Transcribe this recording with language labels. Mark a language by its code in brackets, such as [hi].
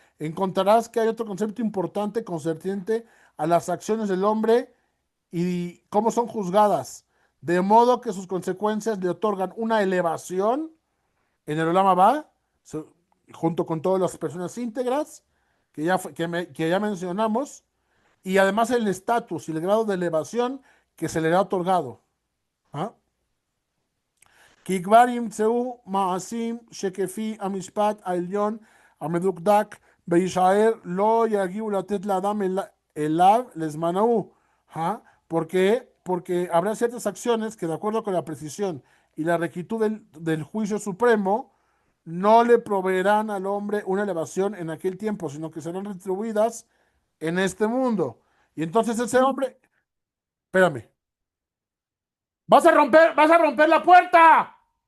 [es] Encontrarás que hay otro concepto importante concerniente a las acciones del hombre y cómo son juzgadas, de modo que sus consecuencias le otorgan una elevación en el Olam Abba, junto con todas las personas íntegras que ya mencionamos, y además el estatus y el grado de elevación que se le ha otorgado. ¿Ah? [he] כי כבר ימצאו מעשים שכפי המשפט העליון המדוקדק בישער לא יגיעו לתת לאדם אליו לזמן ההוא. [es] ¿Ah? ¿Por qué? Porque habrá ciertas acciones que de acuerdo con la precisión y la rectitud del juicio supremo no le proveerán al hombre una elevación en aquel tiempo, sino que serán retribuidas en este mundo. Y entonces ese hombre, espérame, vas a romper la puerta.